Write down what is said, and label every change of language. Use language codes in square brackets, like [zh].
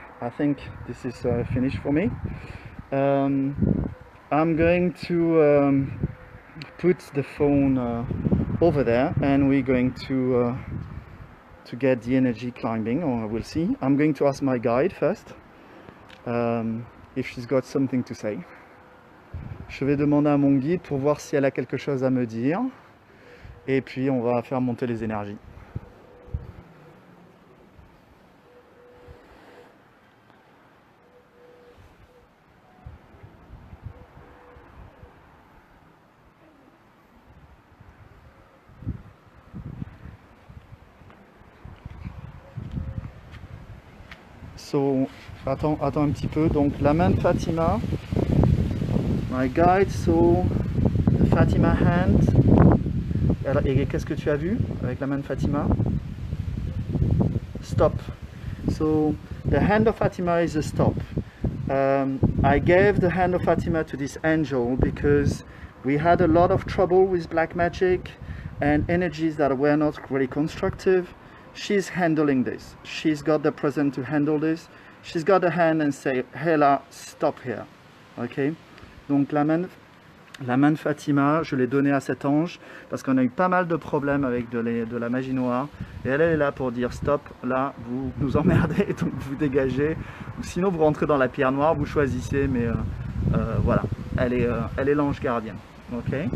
[en] I think this is finished for me. I'm going to put the phone over there, and we're going to get the energy climbing, or we'll see. I'm going to ask my guide first if she's got something to say. [fr] Je vais demander à mon guide pour voir si elle a quelque chose à me dire, et puis on va faire monter les énergies. So, attends un petit peu. Donc la main de Fatima, [en] my guide saw the Fatima hand. [fr] Et qu'est-ce que tu as vu avec la main de Fatima? [en] Stop. So the hand of Fatima is a stop. I gave the hand of Fatima to this angel because we had a lot of trouble with black magic and energies that were not really constructive. She's handling this. She's got the present to handle this. She's got a hand and say, Hela, stop here. Ok? [fr] Donc la main de Fatima, je l'ai donnée à cet ange parce qu'on a eu pas mal de problèmes avec de la magie noire. Et elle est là pour dire stop, là vous nous emmerdez, donc vous dégagez. Ou sinon vous rentrez dans la pierre noire, vous choisissez, mais voilà, elle est l'ange gardien. Ok?